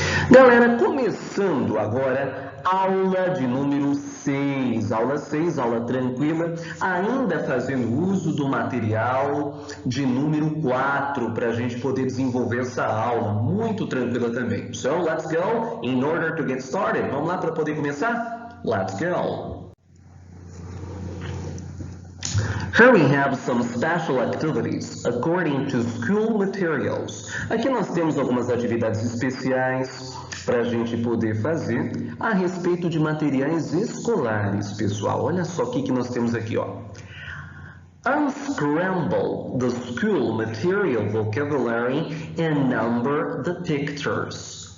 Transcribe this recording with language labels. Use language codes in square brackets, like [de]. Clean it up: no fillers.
[pt] Galera, começando agora aula de número 6, aula 6, aula tranquila, ainda fazendo uso do material de número 4 para a gente poder desenvolver essa aula, muito tranquila também. [en] So, let's go, in order to get started. [pt] Vamos lá para poder começar? [en] Let's go! Here we have some special activities according to school materials. [pt] Aqui nós temos algumas atividades especiais para a gente poder fazer a respeito de materiais escolares, pessoal. Olha só o que nós temos aqui, ó. [en] Unscramble the school material vocabulary and number the pictures.